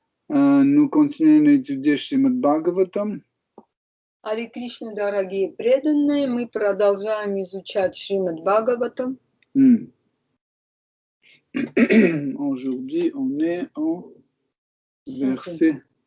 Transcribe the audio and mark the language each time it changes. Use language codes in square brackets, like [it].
[fr] Nous continuons d'étudier Srimad Bhagavatam. [ru] Харе Кришна, дорогие преданные, мы продолжаем изучать Шримад Бхагаватам. [fr] Aujourd'hui, on est en verset